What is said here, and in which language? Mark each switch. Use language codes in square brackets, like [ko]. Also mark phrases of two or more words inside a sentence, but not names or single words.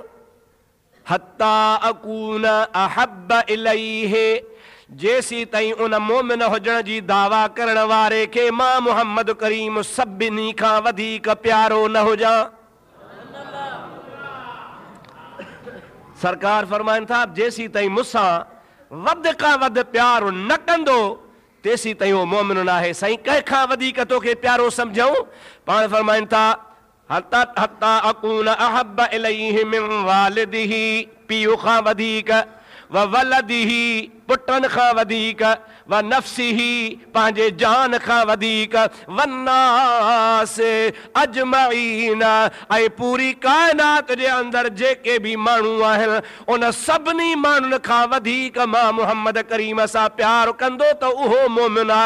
[ar] حتى أكون أحب إليه, [sd] जेसी ताईं उन मोमिन हुजण जी दावा करण वारे खे मां मुहम्मद करीम सभिनी खां वधीक प्यारो न हुजां। सरकार फरमाइनि था जेसी ताईं मूंसां वधि खां वधि प्यार न कंदो तेसी ताईं उहो मोमिन न आहे। साईं कंहिं खां वधीक तोखे प्यारो सम्झूं? पाण फरमाइनि था [ar] حتى أكون أحب إليه من والده, [sd] पीउ खां वधीक, [ar] وولده, [sd] पुटनि खां वधीक, [ar] ونفسه, [sd] पंहिंजे जान खां वधीक, [ar] والناس أجمعين, [sd] ऐं पूरी काइनात जे अंदरि जेके बि माण्हू आहिनि उन सभिनी माण्हुनि खां वधीक मां मुहम्मद करीम सां प्यार कंदो त उहो मोमिन आहे।